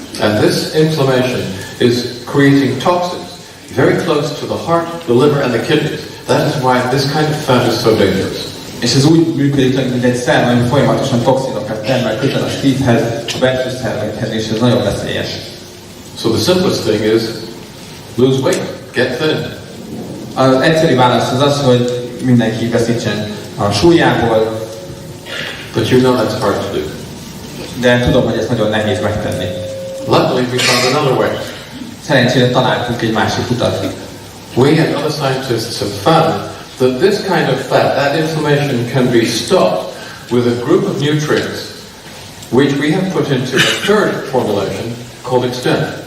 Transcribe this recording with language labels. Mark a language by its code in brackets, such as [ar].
[en] And this inflammation is creating toxins very close to the heart, the liver and the kidneys. That is why this kind of fat is so dangerous. [hu] És ez úgy működik, mint egy szerv, ami folyamatosan toxinokat termel közel a szívhez, a belső szervekhez, és ez nagyon veszélyes. [en] So the simplest thing is lose weight, get thin. [hu] Az egyszerű válasz az az, hogy mindenki veszítsen a súlyából. [en] But you know that's hard to do. [hu] De tudom, hogy ez nagyon nehéz megtenni. [en] Luckily we found another way. [hu] Szerencsére találtunk egy másik utat. [en] We and other scientists have found that this kind of fat, that inflammation can be stopped with a group of nutrients which we have put into a third formulation called extend.